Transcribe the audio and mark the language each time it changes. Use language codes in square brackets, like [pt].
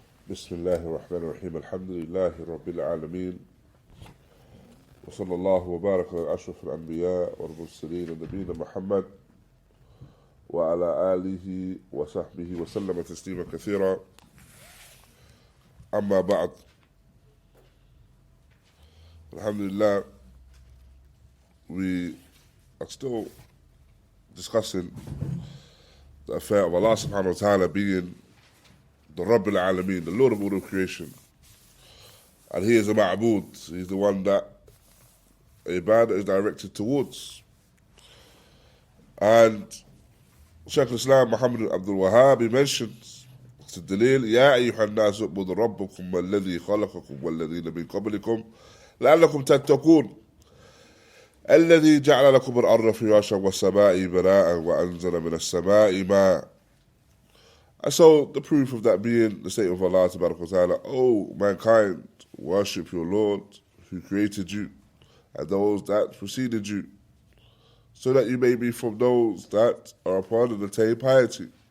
[ar] بسم الله الرحمن الرحيم الحمد لله رب العالمين وصلى الله وبارك على أشرف الأنبياء والمرسلين نبينا محمد وعلى آله وصحبه وسلم تسليما كثيرا أما بعد. [en] Alhamdulillah, we are still discussing the affair of Allah subhanahu wa ta'ala being the Rabb al-Alameen, the Lord of all of creation. And He is a Ma'bud. He's the one that ibadah is directed towards. And Shaykh al-Islām Muḥammad Abdul Wahhāb, he mentions the dalil, [ar] يَا أَيُّهَا النَّاسُ اعْبُدُوا رَبَّكُمْ وَالَّذِي خَلَقَكُمْ وَالَّذِينَ مِنْ قَبْلِكُمْ لَعَلَّكُمْ تَتَّقُونَ الذي جعل لكم الأرض فراشا والسماء بناء وأنزل من السماء ماء. [en] And so the proof of that being the statement of Allah Ta'ala, O mankind, worship your Lord who created you and those that preceded you, so that you may be from those that are upon and attain piety.